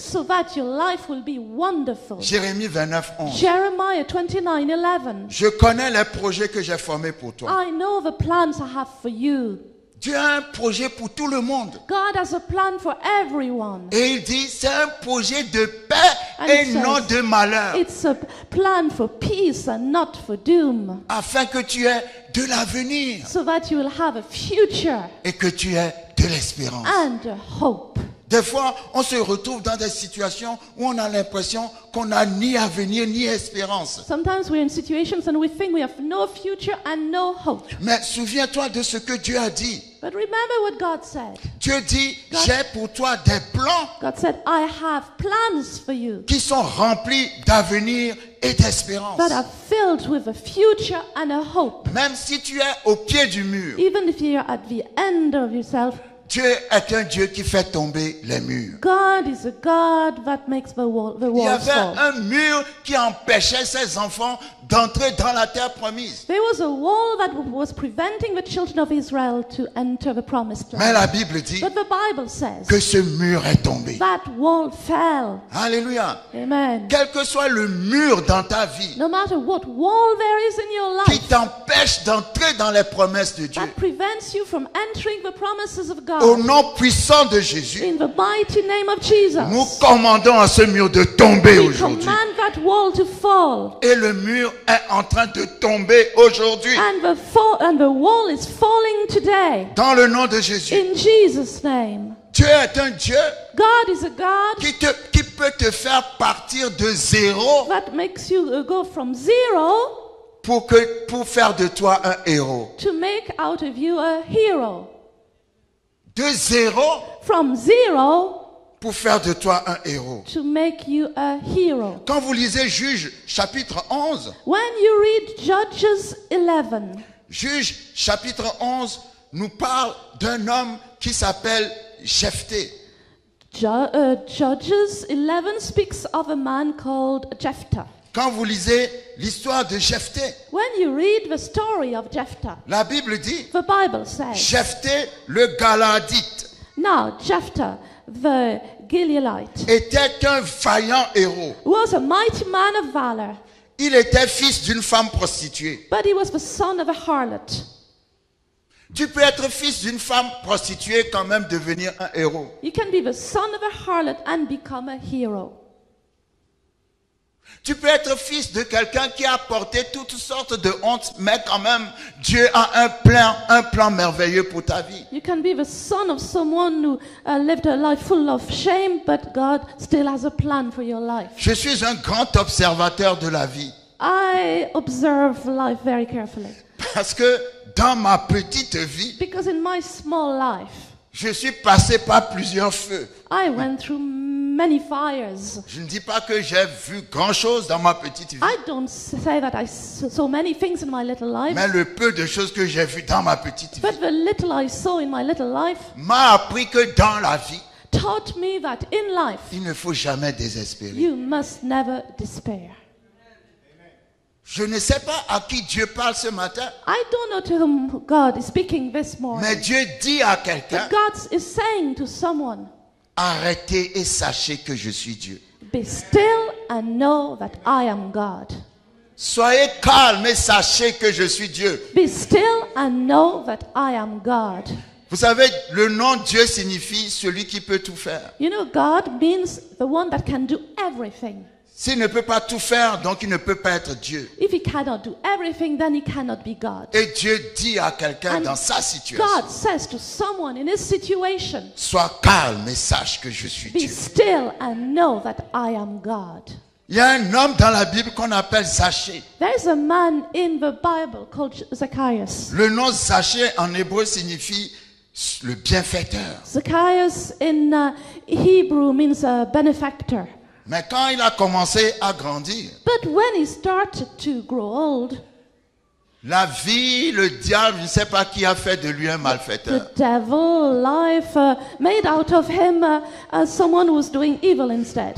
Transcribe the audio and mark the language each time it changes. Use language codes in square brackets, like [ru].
[en] so that your life will be wonderful. [fr] Jérémie 29, 11. [en] Jeremiah 29:11. [fr] Je connais les projets que j'ai formés pour toi. [en] I know the plans I have for you. [fr] Dieu a un projet pour tout le monde. [en] God has a plan for everyone. [fr] Et il dit, c'est un projet de paix [en] And [fr] et [en] it [fr] non [en] says, [fr] de malheur. [en] It's a plan for peace and not for doom, [fr] Afin que tu aies de l'avenir [en] so that you will have a future [fr] et que tu aies de l'espérance. [en] and a hope. [fr] Des fois, on se retrouve dans des situations où on a l'impression qu'on n'a ni avenir ni espérance. [en] Sometimes we're in situations and we think we have no future and no hope. [fr] Mais souviens-toi de ce que Dieu a dit. [en] But remember what God said. [fr] Dieu dit, j'ai pour toi des plans [en] God said, I have plans for you [fr] qui sont remplis d'avenir et d'espérance. [en] that are filled with a future and a hope. [fr] Même si tu es au pied du mur, [en] Even if you're at the end of yourself, [fr] Dieu est un Dieu qui fait tomber les murs. [en] God is a God that makes the [fr] Il y [en] walls [fr] avait [en] fall. [fr] un mur qui empêchait ses enfants d'entrer dans la terre promise. [en] There was a wall that was preventing the children of Israel to enter the promised [fr] Mais [en] land. [fr] la Bible dit [en] But the Bible says [fr] que ce mur est tombé. [en] that wall fell. Alléluia. Amen. [fr] Quel que soit le mur dans ta vie [en] No matter what wall there is in your [fr] qui [en] life [fr] t'empêche d'entrer dans les promesses de Dieu, [en] that prevents you from entering the promises of [fr] au [en] God, [fr] nom puissant de Jésus, [en] in the mighty name of Jesus, [fr] nous commandons à ce mur de tomber [en] we [fr] aujourd'hui. [en] command that wall to fall. [fr] Et le mur est en train de tomber aujourd'hui. [en] And the wall is falling today. [fr] Dans le nom de Jésus. [en] In Jesus' name. [fr] Dieu est un Dieu [en] God is a God [fr] qui peut te faire partir de zéro [en] that makes you go from zero [fr] pour faire de toi un héros. [en] to make out of you a hero. [fr] De zéro [en] From zero [fr] pour faire de toi un héros. [en] to make you a hero. [fr] Quand vous lisez Juge chapitre 11, [en] When you read Judges 11, [fr] Juge chapitre 11 nous parle d'un homme qui s'appelle Jephthé. [en] Judges 11 speaks of a man called Jephthah. [fr] Quand vous lisez l'histoire de Jephthé, [en] When you read the story of Jephthah, [fr] la Bible dit [en] the Bible says, [fr] Jephthé le Galadite [en] now Jephthah the Gileadite [fr] était un vaillant héros. [en] was a mighty man of valor, [fr] Il était fils d'une femme prostituée. [en] but he was the son of a harlot. [fr] Tu peux être fils d'une femme prostituée quand même devenir un héros. [en] You can be the son of a harlot and become a hero. [fr] Tu peux être fils de quelqu'un qui a porté toutes sortes de hontes, mais quand même, Dieu a un plan merveilleux pour ta vie. [en] You can be the son of someone who lived a life full of shame, but God still has a plan for your life. [fr] Je suis un grand observateur de la vie. [en] I observe life very carefully. [fr] Parce que dans ma petite vie, [en] Because in my small life, [fr] je suis passé par plusieurs feux. [en] I went through many fires. [fr] Je ne dis pas que j'ai vu grand-chose dans ma petite vie. [en] I don't say that I saw many things in my little life, [fr] Mais le peu de choses que j'ai vues dans ma petite vie [en] but the little I saw in my little life [fr] m'a appris que dans la vie, [en] taught me that in life, [fr] il ne faut jamais désespérer. [en] you must never despair. [fr] Je ne sais pas à qui Dieu parle ce matin, [en] I don't know to whom God is speaking this [fr] mais [en] morning. [fr] Dieu dit à quelqu'un, [en] But God is saying to someone, [fr] arrêtez et sachez que je suis Dieu. [en] be still and know that I am God. [fr] Soyez calme et sachez que je suis Dieu. [en] Be still and know that I am God. [fr] Vous savez, le nom Dieu signifie celui qui peut tout faire. [en] You know, God means the one that can do everything. [fr] S'il ne peut pas tout faire, donc il ne peut pas être Dieu. [en] If he cannot do everything, then he cannot be God. [fr] Et Dieu dit à quelqu'un [en] And [fr] dans sa situation, [en] God says to someone in his situation, [fr] sois calme et sache que je suis [en] be [fr] Dieu. [en] still and know that I am God. [fr] Il y a un homme dans la Bible qu'on appelle Zachée. [en] There's a man in the Bible called Zacchaeus. [fr] Le nom Zachée en hébreu signifie le bienfaiteur. [en] Zacchaeus in Hebrew means a benefactor. [fr] Mais quand il a commencé à grandir, [en] But when he started to grow old, [fr] La vie, le diable, je ne sais pas qui a fait de lui un malfaiteur. [en] The devil, life, made out of him someone who was doing evil instead.